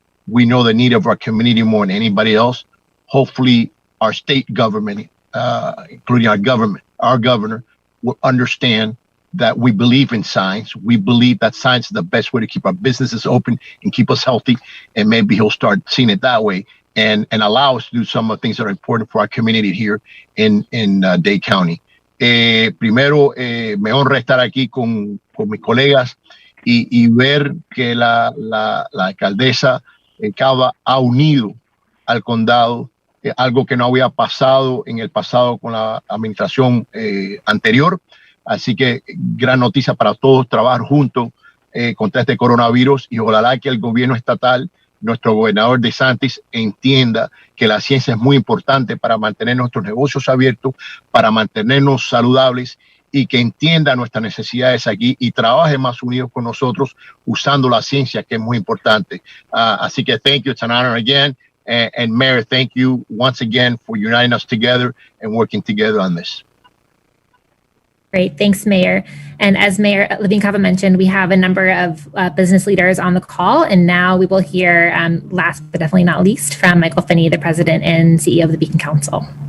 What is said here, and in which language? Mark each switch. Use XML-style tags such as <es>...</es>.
<en>We know the need of our community more than anybody else. Hopefully, our state government, including our governor, will understand that we believe in science. We believe that science is the best way to keep our businesses open and keep us healthy. And maybe he'll start seeing it that way and allow us to do some of the things that are important for our community here in Dade County.</en> <es>Primero, me honra estar aquí con mis colegas y ver que la alcaldesa Cava ha unido al condado, algo que no había pasado en el pasado con la administración anterior. Así que gran noticia para todos, trabajar juntos contra este coronavirus, y ojalá que el gobierno estatal, nuestro gobernador DeSantis, entienda que la ciencia es muy importante para mantener nuestros negocios abiertos, para mantenernos saludables, y que entienda nuestras necesidades aquí y trabaje más unidos con nosotros usando la ciencia, que es muy importante. Así que</es> <en>thank you, it's an honor again. And Mayor, thank you once again for uniting us together and working together on this. Great. Thanks, Mayor. And as Mayor Levine Cava mentioned, we have a number of business leaders on the call. And now we will hear, last but definitely not least, from Michael Finney, the President and CEO of the Beacon Council.</en>